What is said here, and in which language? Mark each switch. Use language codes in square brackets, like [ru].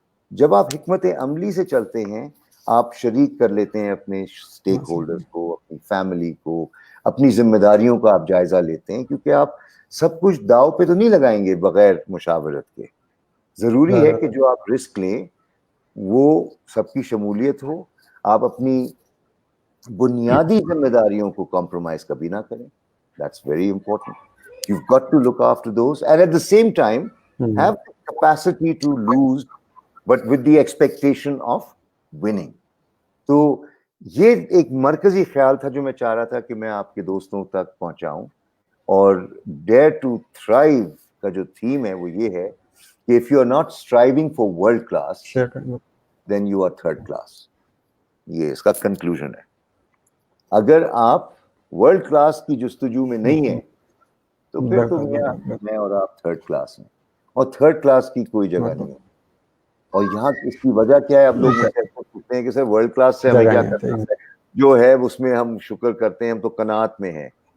[ur] جب آپ حکمت عملی سے چلتے ہیں, آپ شریک کر لیتے ہیں اپنے سٹیک ہولڈرز کو, اپنی فیملی کو, اپنی ذمہ داریوں کا آپ جائزہ لیتے ہیں, کیونکہ آپ سب کچھ داؤ پہ تو نہیں لگائیں گے بغیر مشاورت کے. ضروری ہے کہ جو آپ رسک لیں وہ سب کی شمولیت ہو, آپ اپنی بنیادی ذمہ داریوں کو کمپرومائز کبھی نہ کریں. [en] That's very important. You've got to look after those and at the same time have the capacity to lose but with the expectation of winning. [ur] تو یہ ایک مرکزی خیال تھا جو میں چاہ رہا تھا کہ میں آپ کے دوستوں تک پہنچاؤں. اور Dare to Thrive کا جو تھیم ہے وہ یہ ہے کہ [en] if you are not striving for world class then you are third class. [ur] یہ اس کا کنکلوژن ہے. اگر آپ ورلڈ کلاس کی جستجو میں نہیں ہیں تو پھر تو میں اور آپ تھرڈ کلاس ہیں, اور تھرڈ کلاس کی کوئی جگہ نہیں ہے. اور یہاں اس کی وجہ کیا ہے, اب لوگ مجھ سے پوچھتے ہیں کہ سر ورلڈ کلاس سے ہمیں کیا کرنا ہے, جو ہے اس میں ہم شکر کرتے ہیں, ہم تو قناعت میں ہیں.